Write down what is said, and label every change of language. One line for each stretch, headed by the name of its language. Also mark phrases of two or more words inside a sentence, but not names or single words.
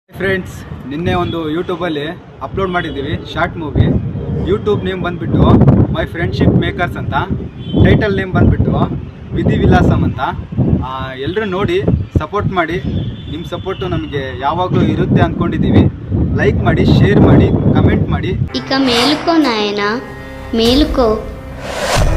Kannada: ಫ್ರೆಂಡ್ಸ್, ನಿನ್ನೆ ಒಂದು ಯೂಟ್ಯೂಬಲ್ಲಿ ಅಪ್ಲೋಡ್ ಮಾಡಿದ್ದೀವಿ
English: short movie. YouTube name
Kannada: ಬಂದುಬಿಟ್ಟು ಮೈ ಫ್ರೆಂಡ್ಶಿಪ್ ಮೇಕರ್ಸ್ ಅಂತ,
English: title name
Kannada: ಬಂದುಬಿಟ್ಟು ವಿಧಿ ವಿಲಾಸಮ್ ಅಂತ. ಎಲ್ಲರೂ ನೋಡಿ ಸಪೋರ್ಟ್ ಮಾಡಿ. ನಿಮ್ಮ ಸಪೋರ್ಟು ನಮಗೆ ಯಾವಾಗಲೂ ಇರುತ್ತೆ ಅಂದ್ಕೊಂಡಿದ್ದೀವಿ. లైక్ ಮಾಡಿ, షేర్ ಮಾಡಿ, కమెంట్ ಮಾಡಿ.
Telugu: ఇక మేలుకో నాయనా, మేలుకో.